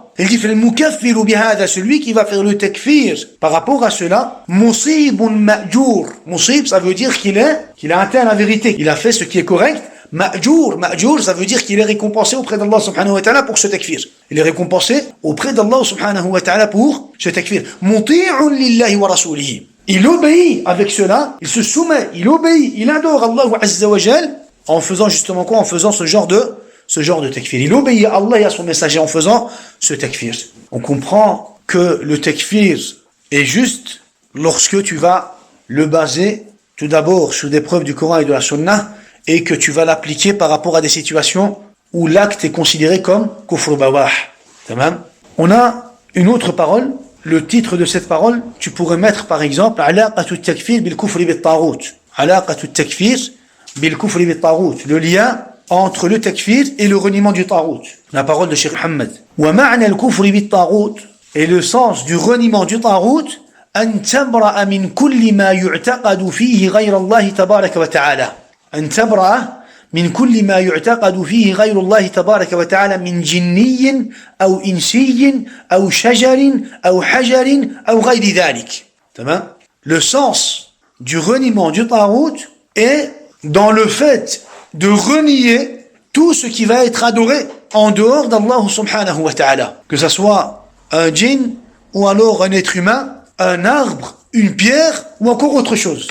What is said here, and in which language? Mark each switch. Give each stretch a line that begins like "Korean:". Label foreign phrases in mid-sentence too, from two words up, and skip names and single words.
French: Il dit
Arabic: فالمكفر بهذا,
French: celui qui va faire le takfir par rapport à cela,
Arabic: مصيب مأجور.
French: Musib, ça veut dire qu'il a atteint la vérité, il a fait ce qui est correct. Ma'jour, ça veut dire qu'il est récompensé auprès d'Allah
Arabic: سبحانه وتعالى
French: pour ce takfir. Il est récompensé auprès d'Allah
Arabic: سبحانه وتعالى
French: pour ce takfir.
Arabic: مطيع لله ورسوله.
French: Il obéit avec cela, il se soumet, il obéit, il adore Allah
Arabic: عز وجل
French: en faisant justement quoi? En faisant ce genre de takfir. Il obéit à Allah et à son messager en faisant ce takfir. On comprend que le takfir est juste lorsque tu vas le baser tout d'abord sur des preuves du Coran et de la Sunna, et que tu vas l'appliquer par rapport à des situations où l'acte est considéré comme
Arabic: كفر بواح.
French: On a une autre parole. Le titre de cette parole, tu pourrais mettre par exemple
Arabic: علاقة التكفير بالكفر بالطاغوت. علاقة التكفير بالكفر بالطاغوت.
French: Le lien entre le takfir et le reniement du taghut. La parole de Cheikh Mohammed.
Arabic: ومعنى الكفر بالطاغوت,
French: et le sens du reniement du taghut,
Arabic: أن تبرأ من كل ما يعتقد فيه غير الله تبارك وتعالى. أن تبرأ من كل ما يعتقد فيه غير الله تبارك وتعالى من جني أو إنسي أو شجر أو حجر أو غير ذلك.
French: Le sens du reniement du taghut est dans le fait de renier tout ce qui va être adoré en dehors d'Allah
Arabic: سبحانه وتعالى.
French: Que ce soit un djinn ou alors un être humain, un arbre, une pierre ou encore autre chose.